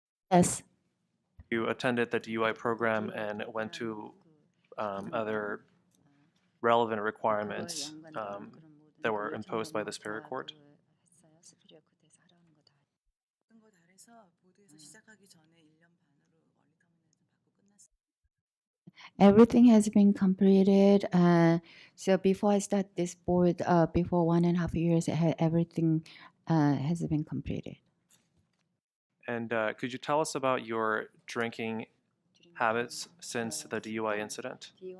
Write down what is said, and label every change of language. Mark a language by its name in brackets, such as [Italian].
[English] Yes. You attended the DUI program and went to other relevant requirements that were imposed by the Superior Court? [Korean] 모든 거 다 해서 보드에서 시작하기 전에 1년 반으로 원리터미네이션 받고 끝났어요. [English] Everything has been completed. So before I start this board, before 1.5 years, everything has been completed. And could you tell us about your drinking habits since the DUI incident?